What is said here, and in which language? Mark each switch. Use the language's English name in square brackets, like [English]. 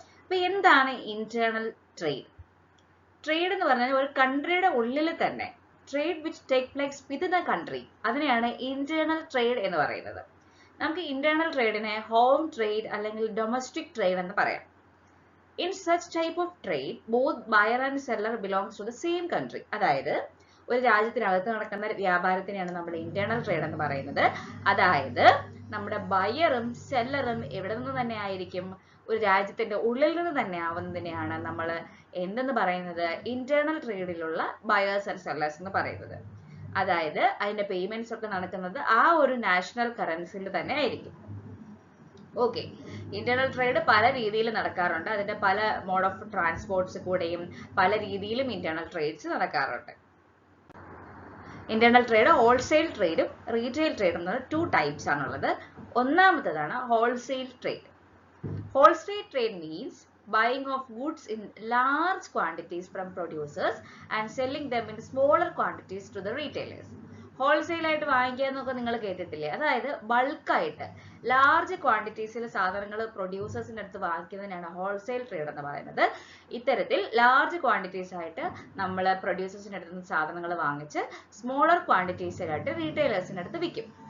[Malayalam] അപ്പൊ എന്താണ് internal trade? Trade എന്ന് പറഞ്ഞാൽ ഒരു കൺട്രിയുടെ ഉള്ളിൽ തന്നെ [English] trade which take place within the country, [Malayalam] അതിനെയാണ് ഇന്റേണൽ ട്രേഡ് എന്ന് പറയുന്നത്. നമുക്ക് ഇന്റേണൽ ട്രേഡിനെ ഹോം ട്രേഡ് അല്ലെങ്കിൽ ഡൊമസ്റ്റിക് ട്രേഡ് എന്ന് പറയാം. [English] In such type of trade, both buyer and seller belongs to the same country. [Malayalam] അതായത് ഒരു രാജ്യത്തിനകത്ത് നടക്കുന്ന വ്യാപാരത്തിനെയാണ് നമ്മൾ ഇന്റേണൽ ട്രേഡ് എന്ന് പറയുന്നത്. അതായത് നമ്മുടെ ബയറും സെല്ലറും എവിടെ നിന്ന് തന്നെ ആയിരിക്കും? ഒരു രാജ്യത്തിന്റെ ഉള്ളിൽ നിന്ന് തന്നെ ആവുന്നതിനെയാണ് നമ്മൾ എന്തെന്ന് പറയുന്നത്? ഇന്റേണൽ ട്രേഡിലുള്ള ബയേഴ്സ് ആൻഡ് സെല്ലേഴ്സ് എന്ന് പറയുന്നത്. അതായത് അതിന്റെ പേയ്മെന്റ്സ് ഒക്കെ നടക്കുന്നത് ആ ഒരു നാഷണൽ കറൻസിയിൽ തന്നെ ആയിരിക്കും. ഓക്കെ, ഇന്റേണൽ ട്രേഡ് പല രീതിയിൽ നടക്കാറുണ്ട്. അതിന്റെ പല മോഡ് ഓഫ് ട്രാൻസ്പോർട്ട്സ് കൂടെയും പല രീതിയിലും ഇന്റേണൽ ട്രേഡ്സ് നടക്കാറുണ്ട്. ഇന്റേണൽ ട്രേഡ് ഹോൾസെയിൽ ട്രേഡും റീറ്റെയിൽ ട്രേഡും എന്ന 2 ടൈപ്സ് ആണുള്ളത്. ഒന്നാമത്തേതാണ് wholesale trade. [English] Wholesale trade means buying of goods in large quantities from producers and selling them in smaller quantities to the retailers. [Malayalam] Wholesale ആയിട്ട് വാങ്ങിക്കുക എന്നൊക്കെ നിങ്ങൾ കേട്ടിട്ടില്ലേ? അതായത് ബൾക്കായിട്ട് ലാർജ് ക്വാണ്ടിറ്റീസിൽ സാധനങ്ങൾ പ്രൊഡ്യൂസേഴ്സിന്റെ അടുത്ത് വാങ്ങിക്കുന്നതിനാണ് ഹോൾസെയിൽ ട്രേഡ് എന്ന് പറയുന്നത്. ഇത്തരത്തിൽ ലാർജ് ക്വാണ്ടിറ്റീസ് ആയിട്ട് നമ്മൾ പ്രൊഡ്യൂസേഴ്സിന്റെ അടുത്ത് നിന്ന് സാധനങ്ങൾ വാങ്ങിച്ച് സ്മോളർ ക്വാണ്ടിറ്റീസിലായിട്ട് റീറ്റെയിലേഴ്സിന്റെ അടുത്ത് വിൽക്കും.